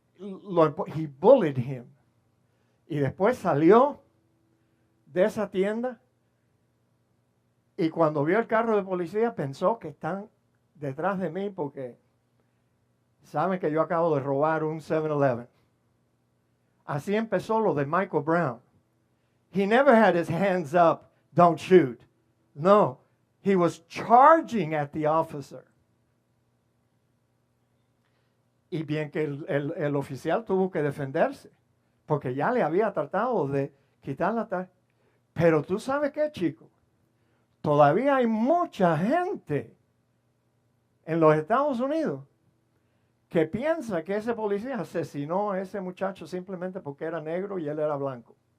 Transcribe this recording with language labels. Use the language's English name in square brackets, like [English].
[English] He bullied him. [Spanish] Y después salió de esa tienda y cuando vio el carro de policía pensó que están detrás de mí porque saben que yo acabo de robar un 7-Eleven. Así empezó lo de Michael Brown. [English] He never had his hands up, don't shoot. No, he was charging at the officer. [Spanish] Y bien que el oficial tuvo que defenderse, porque ya le había tratado de quitar la tarjeta. Pero tú sabes qué, chico, todavía hay mucha gente en los Estados Unidos que piensa que ese policía asesinó a ese muchacho simplemente porque era negro y él era blanco.